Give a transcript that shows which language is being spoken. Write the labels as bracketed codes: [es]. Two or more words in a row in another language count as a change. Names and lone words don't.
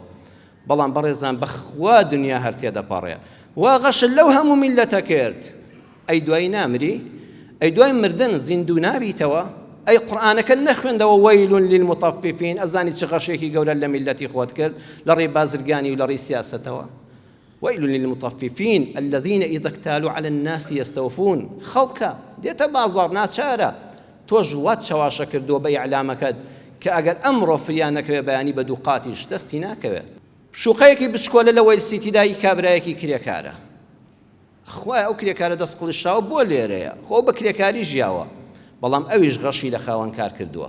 [ckb] بەڵام بەڕێزان بەخوا دنیا هەر تێدەپەڕێ، وا غەشت لەو هەموو میلەتە کرد، ئەی دوای نامری، ئەی دوای مردن زیندوو نابیتەوە، ئەی قورئانەکە نەخوێندەوە [ar] وەیل للمطففین، [ckb] ئەزانی چ غەشێکی گەورە لە میلەتی خۆت کرد لە ڕێی بازرگانی و لە ڕێی سیاسەتەوە. [ar] ويل للمطففين الذين إذا اكتالوا على الناس يستوفون. [ckb] خەڵکە دێتە بازاڕ ناچارە تۆ ژوات چاواشە کردووە بە ئیعلامەکەت کە ئەگەر ئەمڕۆ فریان نەکەوێ بەیانی بە دوو قاتیش دەستی ناکەوێت. شوقەیەکی بچکۆلە لە وەیل سیتیدایی کابرایەکی کرێکارە، خوای ئەو کرێکارە دەست قڵشاوە بۆ لێرەیە، خۆ بە کرێکاری ژیاوە، بەڵام ئەویش غەشی لە خاوەن کار کردووە.